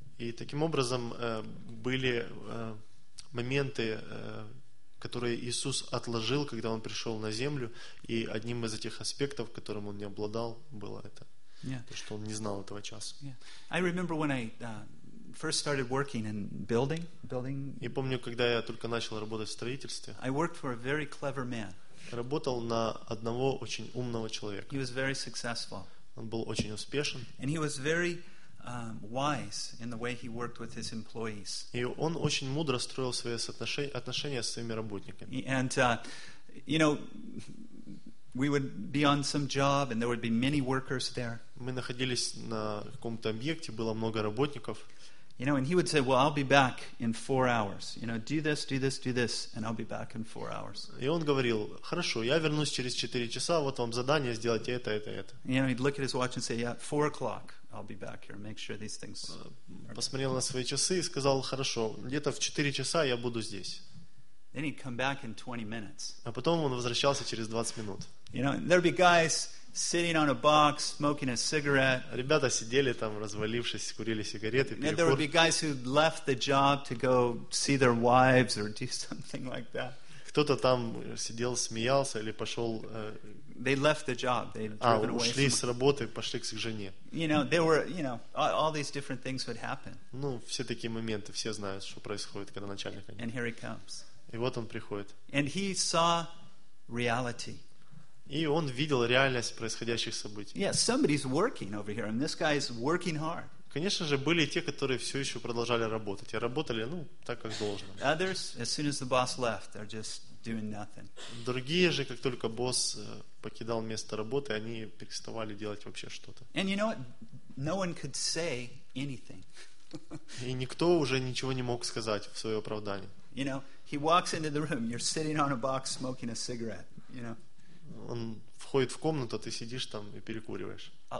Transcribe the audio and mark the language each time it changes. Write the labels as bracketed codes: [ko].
[ru] И таким образом были моменты, которые Иисус отложил, когда он пришел на землю, и одним из этих аспектов, которым он не обладал, было это, то, что он не знал этого часа. [en] I remember when I first started working in building. [ru] Я помню, когда я только начал работать в строительстве. [en] I worked for a very clever man. [ru] Работал на одного очень умного человека. [en] He was very successful. [ru] Он был очень успешен. [en] And he was very wise in the way he worked with his employees. [ru] И он очень мудро строил свои отношения с своими работниками. [en] And you know, we would be on some job and there would be many workers there. [ru] Мы находились на каком-то объекте, было много работников. [en] You know, and he would say, "Well, I'll be back in 4 hours. You know, do this, do this, do this, and I'll be back in 4 hours." [ru] И он говорил: "Хорошо, я вернусь через 4 часа. Вот вам задание сделать это, это, это." [en] You know, he'd look at his watch and say, "Yeah, 4 o'clock. I'll be back here. Make sure these things." [ru] Посмотрел на свои часы и сказал: "Хорошо, где-то в 4 часа я буду здесь." [en] Then he'd come back in 20 minutes. [ru] А потом он возвращался через 20 минут. [en] You know, and there'd be guys sitting on a box smoking a cigarette. [ru] Ребята сидели там, развалившись, курили сигареты. [en] And there would be guys who left the job to go see their wives or do something like that. [ru] Кто-то там сидел, смеялся или пошел. [en] They left the job. They'd driven away. [ru] А ушли с работы, пошли к жене. [en] You know, they were. You know, all these different things would happen. [ru] Ну, все такие моменты, все знают, что происходит, когда начальник. [en] And here he comes. [ru] И вот он приходит. [en] And he saw reality. [ru] И он видел реальность происходящих событий. [en] Yeah, somebody's working over here, and this guy is working hard. [ru] Конечно же, были и те, которые все еще продолжали работать. И работали, ну, так, как должно. [en] Others, as soon as the boss left, they're just doing nothing. [ru] Другие же, как только босс покидал место работы, они переставали делать вообще что-то. [en] And you know what? No one could say anything. [ru] И никто уже ничего не мог сказать в свое оправдание. [en] You know, he walks into the room, you're sitting on a box smoking a cigarette, you know. [ru] Он входит в комнату, ты сидишь там и перекуриваешь.